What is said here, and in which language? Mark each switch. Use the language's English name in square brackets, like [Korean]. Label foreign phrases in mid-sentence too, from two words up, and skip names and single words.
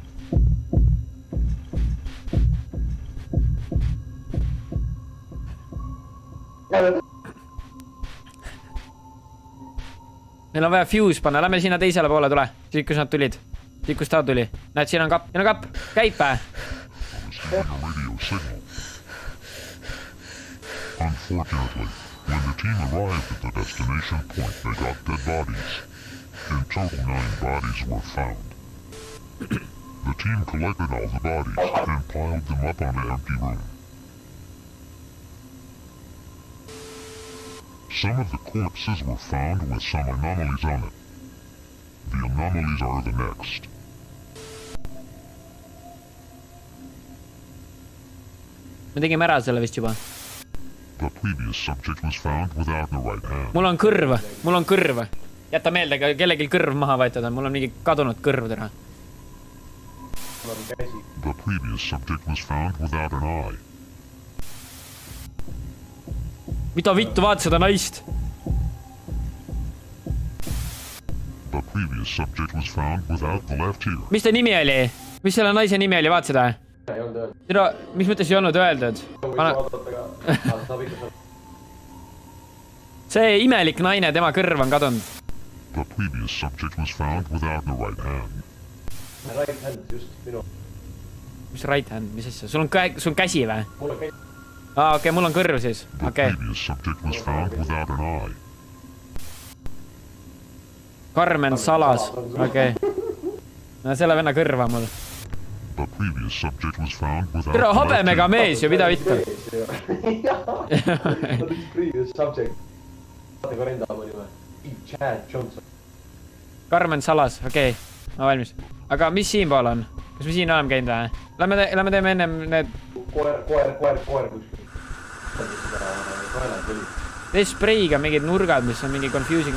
[Estonian] Meil on vaja fuse panna, lähme sinna teisele poole, tule. Siit, kus nad tulid. Siit, kus ta tuli. Näed, siin on kapp. Käib pää. [English] Unfortunately, when the team arrived at the destination point, they got dead bodies. In total, 9 bodies were found. The team collected all the bodies and piled them up on an empty room. Some of the corpses were found with some anomalies on it. The anomalies are the next. [Estonian] Me tegime ära selle vist juba. [English] The previous subject was found without the right hand. [Estonian] Mul on kõrv. Jäta meelde, kellelgi kõrv maha võetud on. Mul on mingi kadunud kõrv täna. [English] The previous subject was found without an eye. [Estonian] Mida vittu, vaata seda naist? [English] The previous subject was found without the left ear. [Estonian] Mis ta nimi oli? Mis selle naise nimi oli, vaata seda? Ei olnud öeldud. Mis mõttes ei olnud öeldud? See imelik naine, tema kõrv on kadunud. [English] The previous subject was found without the right hand. Right hand, [Estonian] just minu. Mis [English] right hand, [Estonian] mis asja? Sul on käsi või? Mul on käsi. Okei, mul on kõrv siis. [English] The previous subject was found without an eye. [Estonian] Carmen Salas. Okei. No selle venna kõrva mul. [English] The previous subject was found without... [Estonian] Tere, habemega mees ju, mida vittu? [English] Previous subject. [Estonian] Vaata ka renda mõni või? Chad Johnson. Carmen Salas, okei. Ma valmis. Aga mis siin pool on? Kas me siin oleme käinud või? Lähme teeme ennem need... Koer kuskil. Tee spreiga mingid nurgad, mis on mingi confusing.